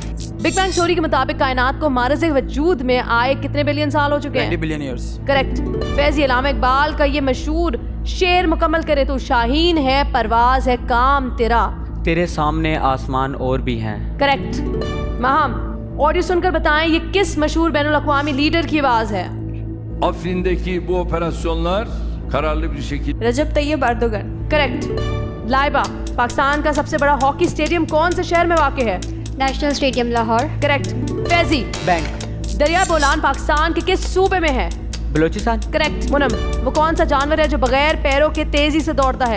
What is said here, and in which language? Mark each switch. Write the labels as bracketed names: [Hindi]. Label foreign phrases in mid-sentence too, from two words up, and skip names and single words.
[Urdu] بگ بینگ تھیوری کے مطابق کائنات کو معرض وجود میں آئے کتنے بلین سال ہو چکے ہیں? [English] 20 billion years. [Urdu] करेक्ट। فیضی، علامہ اقبال کا یہ مشہور شعر مکمل کرے تو شاہین ہے پرواز ہے کام تیرا. تیرے سامنے آسمان اور بھی ہیں. करेक्ट। ماہم، آڈیو سن کر بتائیں یہ کس مشہور بین الاقوامی لیڈر کی آواز ہے? [Turkish] Afrin'deki bu operasyonlar kararlı bir şekilde [Urdu] रजब तैयब अर्दोगन। करेक्ट। لائبہ، پاکستان کا سب سے بڑا ہاکی اسٹیڈیم کون سے شہر میں واقع ہے? नेशनल स्टेडियम लाहौर। کریکٹ۔ فیضی, बैंक। دریا بولان پاکستان کے کس صوبے میں ہے? बलूचिस्तान। करेक्ट। منعم، وہ کون سا جانور ہے جو بغیر پیروں کے تیزی سے دوڑتا ہے?